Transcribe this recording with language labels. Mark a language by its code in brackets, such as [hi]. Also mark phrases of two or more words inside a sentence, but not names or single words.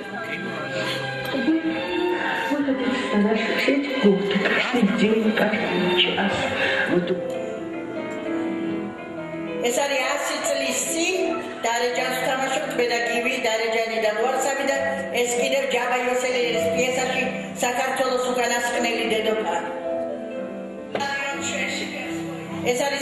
[ru] Вот это представляешь, все эти годы, каждый день, каждый час. [ka] ეს არის 100 წლის წინ დარეჯანს თამაშობთ მე და გივი დარეჯანი და მოარსაბი და ეს კიდევ ჯაბა იოსელერის პიესაში საქართველოს უკანასკნელი დედოფალი. ეს არის